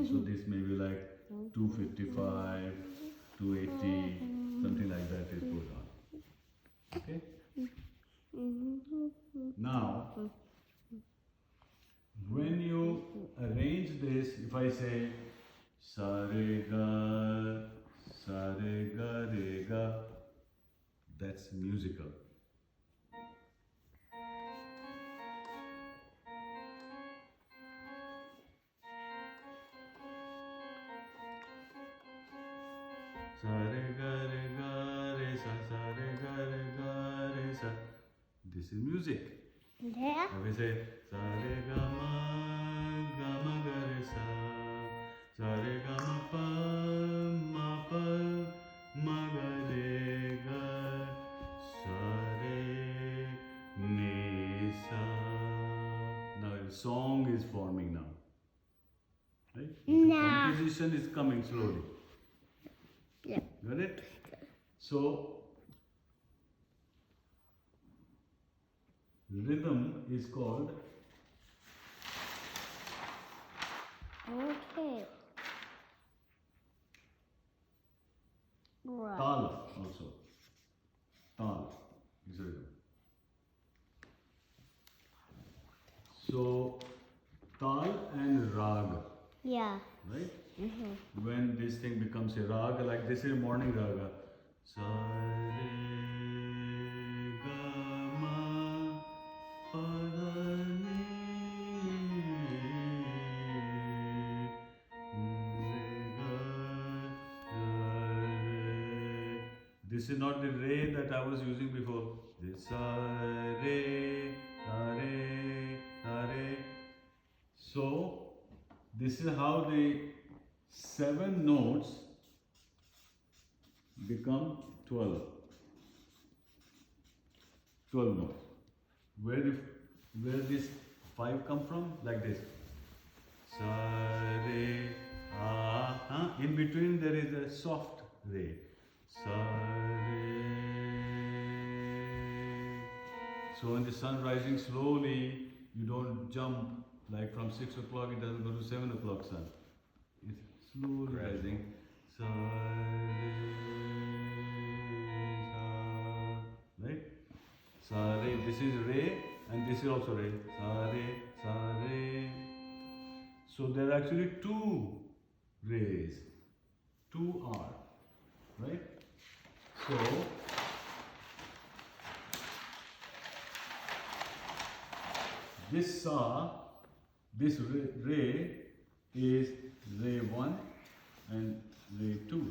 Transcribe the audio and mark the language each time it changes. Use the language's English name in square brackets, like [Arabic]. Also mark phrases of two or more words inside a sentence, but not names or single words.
[English] So this may be like 255, 280, something like that is going on. Okay? Now, when you arrange this, if I say [Hindi] sa re ga re ga, [English] that's musical. [Hindi] Sa re ga re sa re ga re sa. [English] This is music. Yeah. [Hindi] If we say sa re ga ma ga re sa re ga ma pa ga re ga sa re ni sa. [English] Now a song is forming now. Right? The Nah. composition is coming slowly. Yeah. Got it? So rhythm is called Okay. Right. tal also. Tal is rhythm. So tal and rag, Yeah. right? When this thing becomes a raga, like this is a morning raga. [Hindi] Sa re ga ma pa da ni re ga re. [English] This is not the re that I was using before. [Hindi] This sa re ga re. [English] So this is how the 7 notes become 12. 12 notes. Where this 5 come from? Like this. [Hindi] Sa, re, ah. [English] In between there is a soft re. [Hindi] Sa, re. [English] So when the sun rising slowly, you don't jump like from 6 o'clock, it doesn't go to 7 o'clock sun. It's slowly rising. [Hindi] Sa, re, sa. Right? Sa, re. [English] This is re and this is also re. [Hindi] Sa, re, sa, re. [English] So there are actually 2 rays, 2 R, right? So this sa, this ray is ray 1 and ray 2.